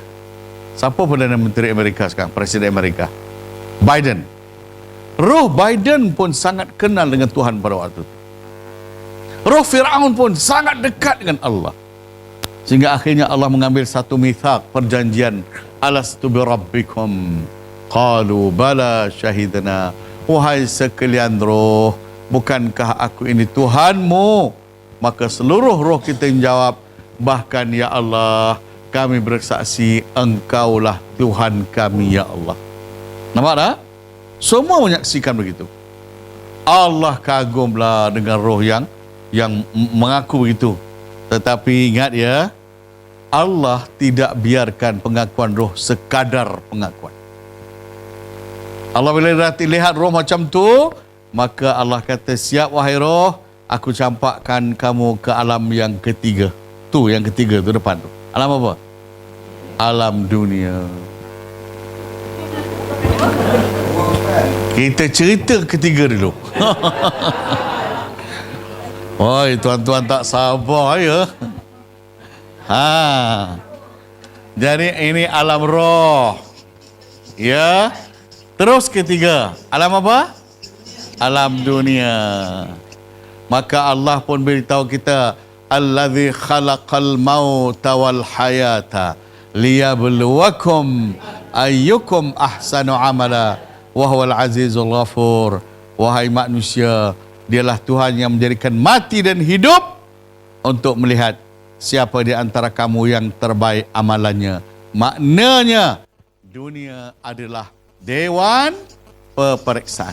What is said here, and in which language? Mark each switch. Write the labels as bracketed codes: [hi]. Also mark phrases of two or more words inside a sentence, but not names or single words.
[ms] Siapa Perdana Menteri Amerika sekarang? Presiden Amerika. Biden. Roh Biden pun sangat kenal dengan Tuhan pada waktu itu. Roh Fir'aun pun sangat dekat dengan Allah. Sehingga akhirnya Allah mengambil satu mithaq, perjanjian. [ar] ألست بربكم قالوا بلى شهدنا. [ms] Wahai sekalian roh, bukankah aku ini Tuhanmu? Maka seluruh roh kita menjawab, bahkan [ar] يا الله, [ms] kami bersaksi Engkaulah Tuhan kami [ar] يا الله. [ms] Nampak tak? Semua menyaksikan begitu. Allah kagumlah dengan roh yang mengaku begitu. Tetapi ingat ya, Allah tidak biarkan pengakuan roh sekadar pengakuan. Allah bila lihat roh macam tu, maka Allah kata, siap wahai roh, aku campakkan kamu ke alam yang ketiga. Tu yang ketiga tu depan tu. Alam apa? Alam dunia. Kita cerita ketiga dulu. Oi, tuan-tuan tak sabar ya. Jadi ini alam roh. Ya. Terus ketiga, alam apa? Alam dunia. Maka Allah pun beritahu kita, [ar] الذي خلق الموت والحياة ليبلوكم أيكم أحسن عملا وهو العزيز الغفور. [ms] Wahai manusia, dialah Tuhan yang menjadikan mati dan hidup untuk melihat siapa di antara kamu yang terbaik amalannya. Maknanya dunia adalah dewan peperiksaan.